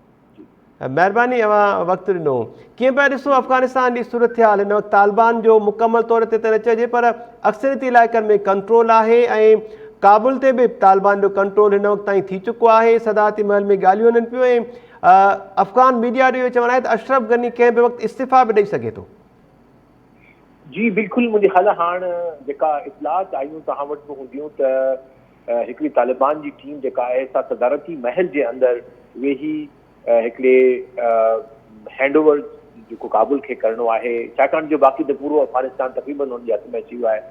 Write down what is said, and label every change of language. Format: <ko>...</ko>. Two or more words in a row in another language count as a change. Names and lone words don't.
<sd>مہربانی وقت ڈنو کیوں پہ ڈسو افغانستان کی صورت حال ان وقت طالبان جو مکمل طور تے تے چجے پر اکثریتی علاقن میں کنٹرول ہے، کابل تے بھی طالبان جو کنٹرول ان وقت تائیں تھی چکو ہے. صدارتی محل میں گالیوں انن پیو، افغان میڈیا جو چون ہے اشرف غنی कंहिं भी वक़्तु इस्तीफ़ा भी ॾेई सघे थो. जी बिल्कुलु, मुंहिंजे ख़्याल हाणे जेका इतलात आयूं तव्हां वटि बि हूंदियूं त हिकिड़ी तालिबान जी टीम जेका आहे सा सदारती महल जे अंदरि वेही हिकिड़े हैंडओवर जेको काबुल खे करणो आहे, छाकाणि जो बाक़ी त पूरो अफ़गानिस्तान तक़रीबन हुन जे हथ में अची वियो आहे.</sd>